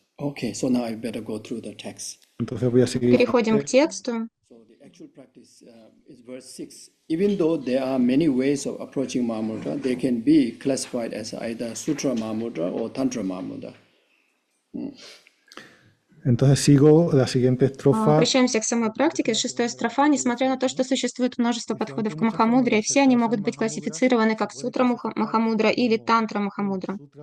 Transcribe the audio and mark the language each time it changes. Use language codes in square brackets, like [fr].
[en] Okay, so now I better go through the text. [es] Entonces voy a seguir. [ru] Переходим к тексту. [en] So the actual practice is verse 6. Even though there are many ways of approaching Mahamudra, they can be classified as either Sutra Mahamudra or Tantra Mahamudra. [es] Entonces sigo la siguiente estrofa. [ru] Обращаемся к самой практике. 6-я строфа. Несмотря на то, что существует множество подходов к Махамудре, все они могут быть классифицированы как Сутра Махамудра или Тантра Махамудра.